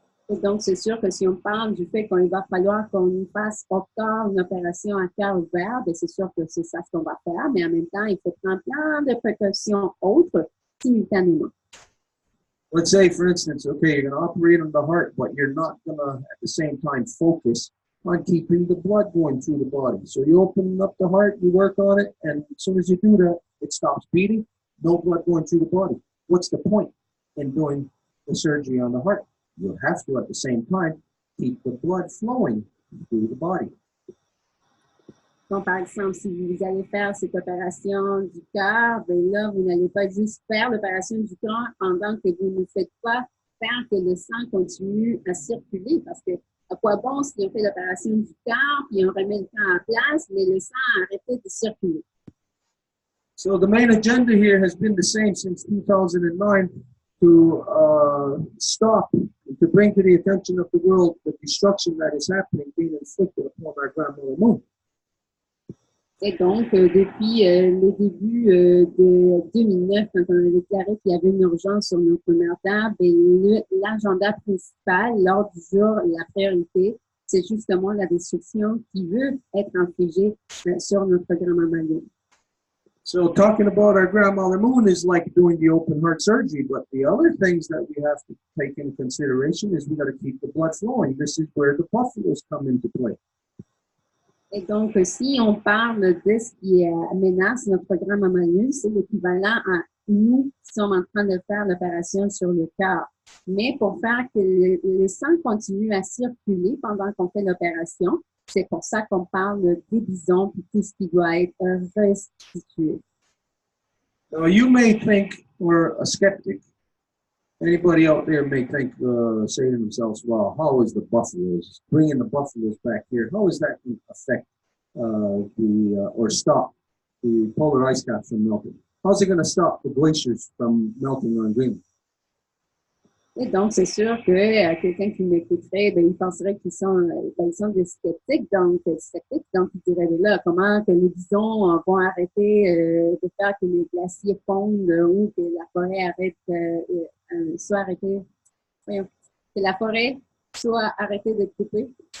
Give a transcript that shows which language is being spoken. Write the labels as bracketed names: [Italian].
[French] Et donc, c'est sûr que si on parle du fait qu'il va falloir qu'on fasse au corps une opération à cœur ouvert, bien, c'est sûr que c'est ça ce qu'on va faire, mais en même temps, il faut prendre plein de précautions autres simultanément. [English] Let's say, for instance, okay, you're going to operate on the heart, but you're not going to, at the same time, focus on keeping the blood going through the body. So you open up the heart, you work on it, and as soon as you do that, it stops beating, no blood going through the body. What's the point in doing the surgery on the heart? You have to, at the same time, keep the blood flowing through the body. [French] Donc, par exemple, si vous allez faire cette opération du cœur, ben là, vous n'allez pas juste faire l'opération du cœur pendant que vous ne faites pas faire que le sang continue à circuler. Parce que, à quoi bon si on fait l'opération du cœur, puis on remet le cœur en place, mais le sang a arrêté de circuler. [English] So the main agenda here has been the same since 2009 to stop, to bring to the attention of the world the destruction that is happening, being inflicted upon our grandmother moon. [French] Et donc, depuis le début de 2009, quand on a déclaré qu'il y avait une urgence sur notre mère Terre, l'agenda principal, l'ordre du jour, la priorité, c'est justement la destruction qui veut être infligée sur notre grand-maman Lune. [English] So talking about our grandmother moon is like doing the open heart surgery, but the other things that we have to take into consideration is we got to keep the blood flowing. This is where the buffaloes come into play. [French] Et donc, si on parle de ce qui menace notre grand-maman Lune, c'est l'équivalent à nous qui sommes en train de faire l'opération sur le cœur. Mais pour faire que le sang continue à circuler pendant qu'on fait l'opération, c'est pour ça qu'on parle des bisons et tout ce qui doit être restitué. [English] Now, you may think we're a skeptic. Anybody out there may think, say to themselves, well, how is the buffaloes, bringing the buffaloes back here, how is that going to affect or stop the polar ice cap from melting? How's it going to stop the glaciers from melting on Greenland? [French] Et donc, c'est sûr que quelqu'un qui m'écouterait, il penserait qu'ils sont des sceptiques, donc ils diraient, là, comment que les bisons vont arrêter de faire que les glaciers fondent ou que la forêt soit arrêtée, que la forêt soit arrêtée de couper.